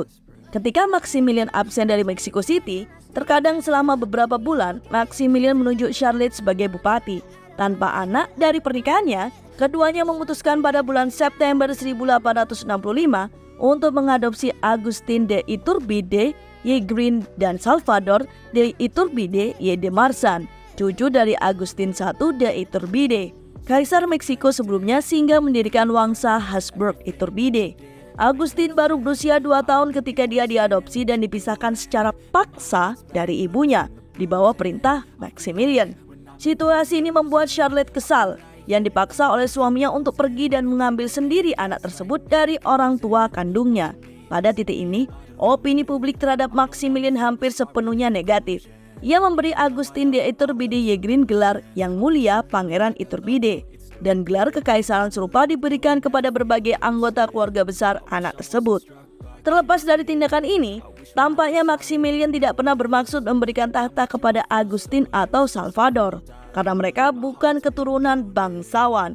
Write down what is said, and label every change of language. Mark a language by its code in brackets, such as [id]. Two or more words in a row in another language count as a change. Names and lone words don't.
[id] Ketika Maximilian absen dari Mexico City, terkadang selama beberapa bulan, Maximilian menunjuk Charlotte sebagai bupati. Tanpa anak dari pernikahannya, keduanya memutuskan pada bulan September 1865 untuk mengadopsi Agustin de Iturbide y Green dan Salvador de Iturbide y de Marsan, cucu dari Agustin I de Iturbide, Kaisar Meksiko sebelumnya, sehingga mendirikan Wangsa Habsburg Iturbide. Agustin baru berusia 2 tahun ketika dia diadopsi dan dipisahkan secara paksa dari ibunya di bawah perintah Maximilian. Situasi ini membuat Charlotte kesal, yang dipaksa oleh suaminya untuk pergi dan mengambil sendiri anak tersebut dari orang tua kandungnya. Pada titik ini, opini publik terhadap Maximilian hampir sepenuhnya negatif. Ia memberi Agustin de Iturbide y Green gelar Yang Mulia Pangeran Iturbide, dan gelar kekaisaran serupa diberikan kepada berbagai anggota keluarga besar anak tersebut. Terlepas dari tindakan ini, tampaknya Maximilian tidak pernah bermaksud memberikan tahta kepada Agustin atau Salvador, karena mereka bukan keturunan bangsawan.